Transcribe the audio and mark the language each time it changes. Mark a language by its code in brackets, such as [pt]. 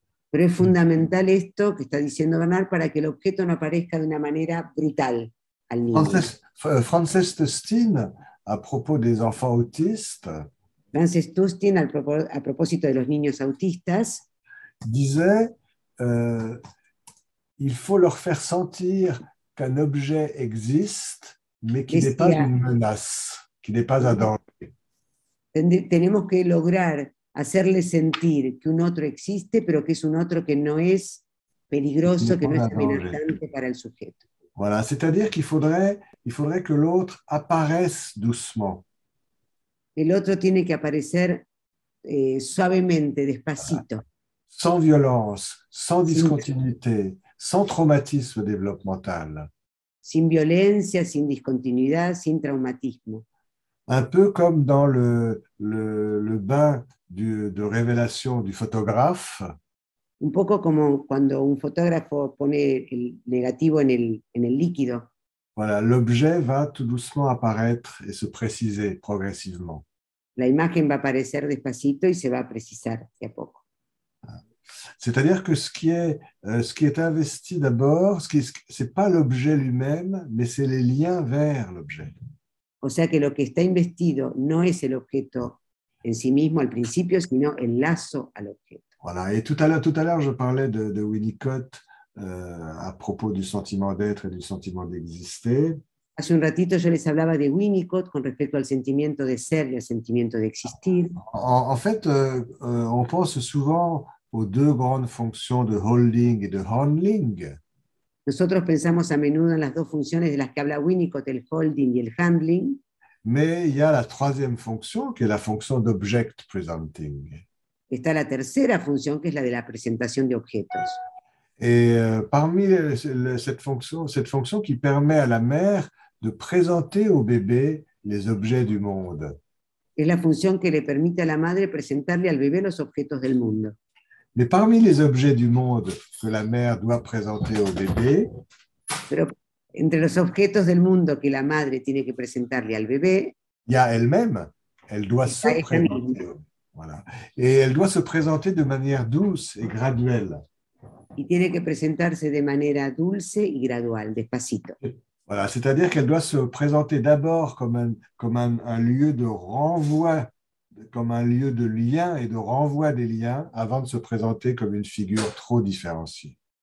[es] Pero es fundamental esto que está diciendo Bernard para que el objeto no aparezca de una manera brutal al niño. [fr] Frances Tustin, à propos des enfants autistes, [es] Frances Tustin, a propósito de los niños autistas, [fr] disait il faut leur faire sentir qu'un objet existe, mais qui n'est pas une menace, qui n'est pas un danger. [es] Tenemos que lograr hacerle sentir que un otro existe, pero que es un otro que no es peligroso, que no es amenazante para el sujeto. [fr] Voilà, c'est-à-dire qu'il faudrait que l'autre apparaisse doucement. [es] El otro tiene que aparecer suavemente, despacito. [fr] Sans violence, sans discontinuité, sans traumatisme développemental. [es] Sin violencia, sin discontinuidad, sin traumatismo. [fr] Un peu comme dans le bain de révélation du photographe. [es] Un poco como cuando un fotógrafo pone el negativo en el líquido. [fr] Voilà, l'objet va tout doucement apparaître et se préciser progressivement. [es] La imagen va a aparecer despacito y se va a precisar de a poco. [fr] C'est-à-dire que ce qui est investi d'abord, ce n'est pas l'objet lui-même, mais c'est les liens vers l'objet. [es] O sea que lo que está investido no es el objeto en sí mismo al principio, sino el lazo al objeto. [fr] Voilà. Et tout à l'heure, je parlais de Winnicott à propos du sentiment d'être et du sentiment d'exister. [es] Hace un ratito yo les hablaba de Winnicott con respecto al sentimiento de ser y al sentimiento de existir. [fr] En fait, on pense souvent aux deux grandes fonctions de holding et de handling. [es] Nosotros pensamos a menudo en las dos funciones de las que habla Winnicott, el holding y el handling. [fr] Mais il y a la troisième fonction qui est la fonction d'object presenting. [es] Está la tercera función, que es la de la presentación de objetos. [fr] Et parmi cette fonction qui permet à la mère de présenter au bébé les objets du monde. [es] Es la función que le permite a la madre presentarle al bebé los objetos del mundo. [fr] Mais parmi les objets du monde que la mère doit présenter au bébé, [es] pero entre los objetos del mundo que la madre tiene que presentarle al bebé, [fr] il y a elle-même, elle doit se présenter. Voilà. Et elle doit se présenter de manière douce et graduelle. [es] Y tiene que presentarse de manera dulce y gradual, despacito. [fr] Voilà, c'est-à-dire qu'elle doit se présenter d'abord comme un lieu de renvoi, comme un lieu de lien et de renvoi des liens avant de se présenter comme une figure trop différenciée.